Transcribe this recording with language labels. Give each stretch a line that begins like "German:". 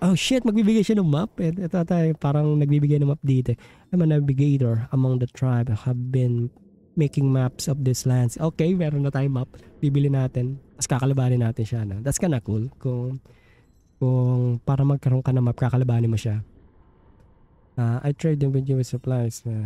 English: Oh shit,
Filipino: magbibigay siya ng map. Ito tayo, parang nagbibigay ng map dito.
English: I'm a navigator among the tribe. Have been making maps of these lands.
Filipino: Okay, meron na tayong map. Bibili natin. Tapos kakalabanin natin siya. No?
English: That's kinda cool.
Filipino: Kung para magkaroon ka ng map, kakalabanin mo siya.
English: I trade them with you with supplies.